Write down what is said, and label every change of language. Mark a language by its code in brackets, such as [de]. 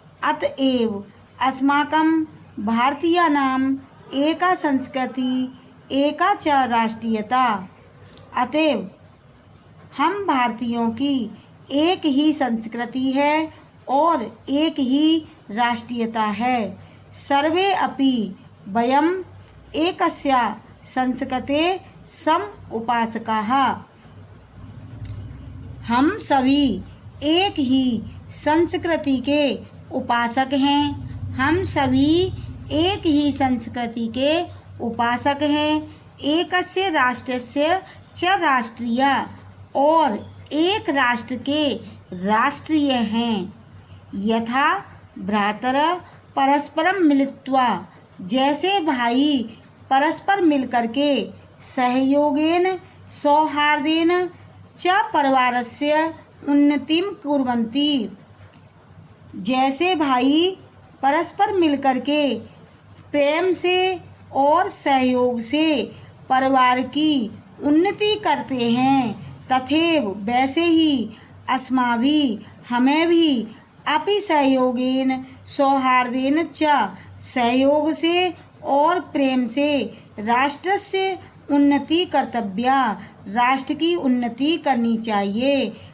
[sa] अतएव अस्माकं भारतीयानां एका संस्कृति एका च राष्ट्रीयता। [hi] अतएव हम भारतीयों की एक ही संस्कृति है और एक ही राष्ट्रीयता है। [sa] सर्वे अपि वयम् एकस्या संस्कृते सम उपासकाः। [hi] हम सभी एक ही संस्कृति के उपासक हैं। हम सभी एक ही संस्कृति के उपासक हैं। [sa] एकस्य राष्ट्रस्य च राष्ट्रीय, [hi] और एक राष्ट्र के राष्ट्रीय हैं। [sa] यथा भ्रातर परस्परम मिलित्वा, [hi] जैसे भाई परस्पर मिलकर के [sa] सहयोगेन सौहार्देन च परिवारस्य उन्नतिं कुर्वन्ति। [hi] जैसे भाई परस्पर मिलकर के प्रेम से और सहयोग से परिवार की उन्नति करते हैं, [sa] तथैव [hi] वैसे ही [sa] अस्माभिः [hi] हमें भी [sa] अपि सहयोगेन सौहार्देन च [hi] सहयोग से और प्रेम से [sa] राष्ट्रस्य उन्नति कर्तव्या, [hi] राष्ट्र की उन्नति करनी चाहिए।